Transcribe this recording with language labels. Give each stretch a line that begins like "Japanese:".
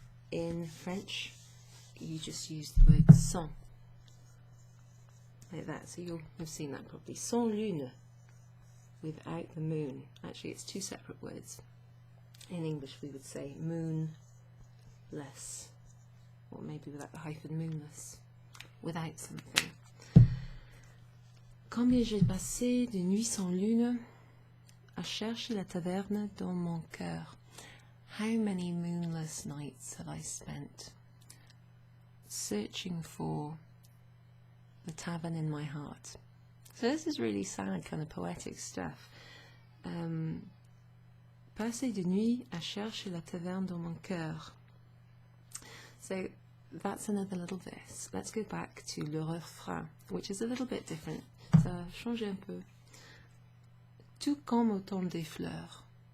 English: In French, you just use the word sans, like that. So you'll have seen that probably. Sans lune, without the moon. Actually, it's two separate words. In English, we would say moonless, or maybe without the hyphen, moonless, without something.
French: Combien j'ai passé de nuits sans lune à chercher la taverne dans mon cœur.
English: How many moonless nights have I spent searching for the tavern in my heart? So this is really sad, kind of poetic stuff.
French: Passer de nuit à chercher la taverne dans mon cœur.
English: So that's another little verse. Let's go back to le refrain, which is a little bit different.
French: Ça a changé un peu. Tout comme au temps des fleurs.